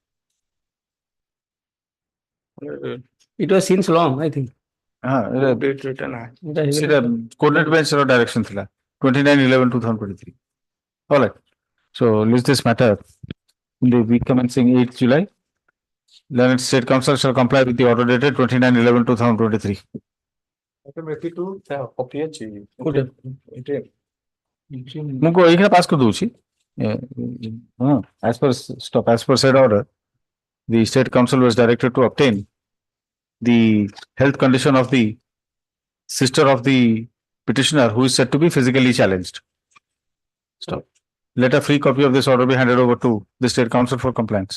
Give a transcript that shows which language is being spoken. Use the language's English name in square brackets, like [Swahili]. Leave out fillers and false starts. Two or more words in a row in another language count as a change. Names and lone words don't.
[English] It was since long, I think. [Odia] ସେଟା [English] coordinate bench [Odia] ର direction ଥିଲା 29/11/2023. [English] All right. So list this matter in the week commencing 8th July. Learned State Council shall comply with the order dated 29/11/2023. [Odia] ମୁଁ ଏଇଠି ପାସ୍ କରିଦଉଛି [English] as per said order the State Council was directed to obtain the health condition of the sister of the petitioner who is said to be physically challenged. Stop. Let a free copy of this order be handed over to the State Council for compliance.